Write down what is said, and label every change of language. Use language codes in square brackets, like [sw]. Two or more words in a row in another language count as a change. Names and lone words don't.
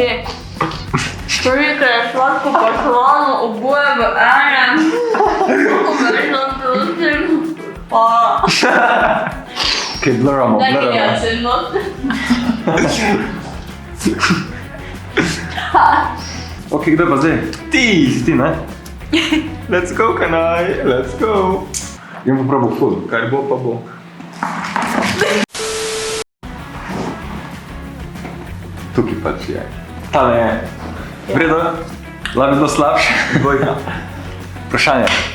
[sl] Toliko je sladko pa slano, oboje v enem. Verjetno prosim. Ok, bluramo. Daj mi jaz eno. Ok, kdo pa zdaj? Ti! Ti, ne? [en] Let's go, Kanaj, let's go. [sl] Jem pa probal ful. Kar bo, pa bo. Tukaj pač je. Tale je. Vredo? Lahko bilo slabše? Dvojka. Vprašanje.